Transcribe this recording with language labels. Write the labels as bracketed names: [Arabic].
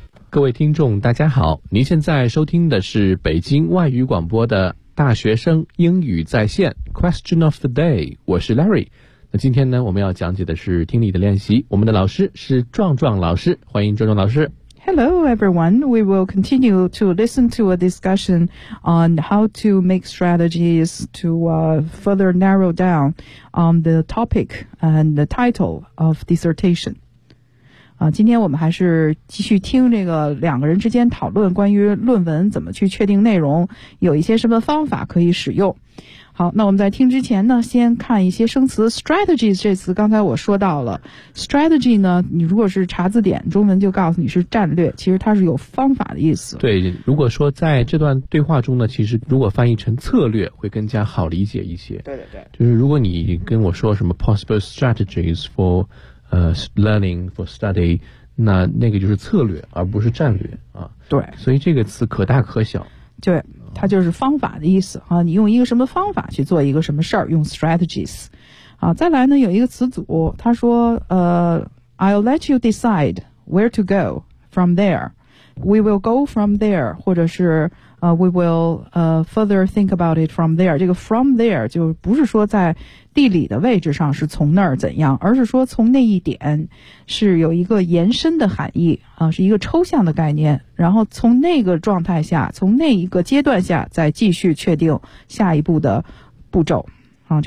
[Chinese] 各位听众大家好，您现在收听的是北京外语广播的大学生英语在线 [English] Question of the day， [Chinese] 我是 Larry。那今天呢，我们要讲解的是听力的练习，我们的老师是壮壮老师，欢迎壮壮老师。 [English] Hello everyone, we will continue to listen to a discussion on how to make strategies to further narrow down on the topic and the title of dissertation. [Chinese] 今天我们还是继续听这个两个人之间讨论关于论文怎么去确定内容，有一些什么方法可以使用。好，那我们在听之前呢，先看一些生词。 strategies 这词刚才我说到了， strategy 呢，你如果是查字典，中文就告诉你是战略，其实它是有方法的意思。对，如果说在这段对话中呢，其实如果翻译成策略会更加好理解一些。对对对，就是如果你跟我说什么 [English] possible strategies forlearning for study， [Chinese] 那个就是策略而不是战略啊。对，所以这个词可大可小。对，它就是方法的意思啊，你用一个什么方法去做一个什么事儿，用 strategies 啊。再来呢，有一个词组，他说 [English] I'll let you decide where to go from there， we will go from there， [Chinese] 或者是 [English] we will further think about it from there。 [Chinese] 这个 from there 就不是说在地理的位置上是从那儿怎样，而是说从那一点是有一个延伸的含义啊，是一个抽象的概念，然后从那个状态下，从那一个阶段下再继续确定下一步的步骤啊。